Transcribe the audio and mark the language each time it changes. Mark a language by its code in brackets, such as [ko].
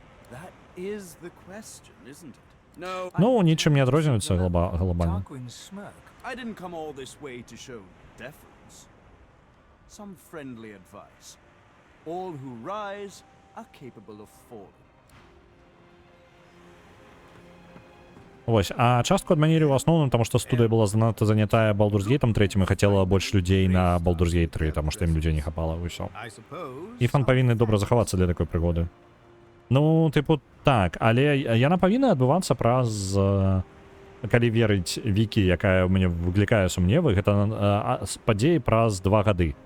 [en] That is the question, isn't it? No, [be] Ну, нічым не адрозніваецца глобальна. [en] Tarquin's smirk. I didn't come all this way to show deference. Some friendly advice. All who rise are capable of falling. [be] Вось, а частку адмянілі ў асноўным, таму што студыя была занадта занятая Baldur's Gate 3 і хацела больш людзей на Baldur's Gate 3, таму што ім людзей не хапала, і ўсё. І фан павінны добра захавацца для такой прыгоды. Ну, тыпу, так, але яна павінна адбывацца праз, калі верыць Вікі, якая ў мяне выклікае сумневы, гэта падзеі праз 2 гады.